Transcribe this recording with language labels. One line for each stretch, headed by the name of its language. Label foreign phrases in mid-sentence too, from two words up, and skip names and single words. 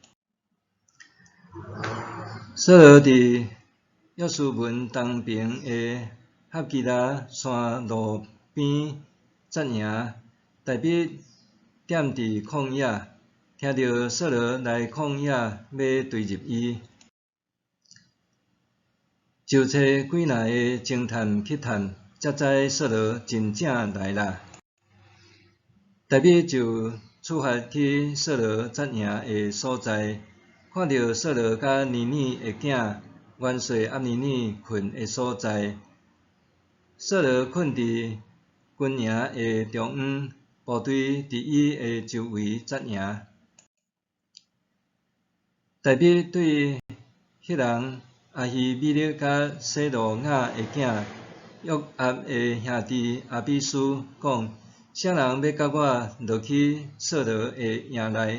Min Nan Chinese: 扫罗伫约书门东边的哈基拉山路边扎营，大卫踮伫旷野，听到扫罗来旷野要追入伊，就找几若个侦探去探，才知扫罗真正来啦。大卫就出发去扫罗扎营的所在，看到扫罗甲尼尼的囝元帅押尼尼困的所在。扫罗困伫军营的中央，部队伫伊的周围扎营。大卫对迄人阿希米勒甲西罗亚的囝约押的兄弟阿比斯讲：啥人要甲我落去扫罗的营内？